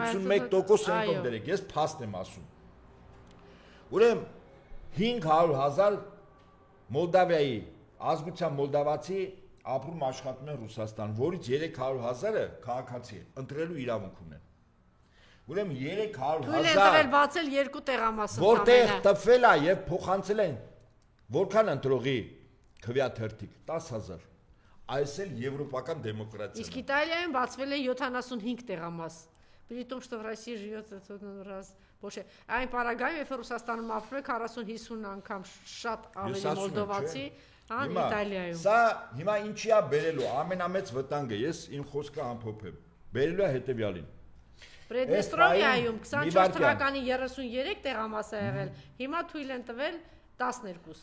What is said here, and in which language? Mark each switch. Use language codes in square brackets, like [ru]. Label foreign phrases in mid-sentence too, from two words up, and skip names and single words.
[hy] 51% ընկերներեք, ես փաստ եմ ասում։ Ուրեմն 500,000 Մոլդավիայի ազգության մոլդավացի ապրում աշխատում են Ռուսաստան, որից 300,000-ը քաղաքացի են, ընտրելու իրավունք ունեն։ Ուրեմն 300,000 Թույլ են տվել բացել 2 տեղամաս որտեղ տվել է եւ փոխանցել են որքան ընտրողի քվեաթերթիկ 10,000 այս էլ եվրոպական դեմոկրատիա Իսկ Իտալիայում բացվել է 75 տեղամաս [ru] При том, что в России живет раз больше. [hy] Այն պարագայում, երբ Ռուսաստանում ապրում է 40-50 անգամ շատ ավելի մոլդովացի, ան Իտալիայում։ Սա հիմա ինչի է բերելու ամենամեծ վտանգը, ես իմ խոսքը ամփոփեմ։ Բերելու է հետեւյալին։ Պրեդնեստրովիայում 24 թվականի 33 տեղամաս է եղել, հիմա թույլ են տվել 12։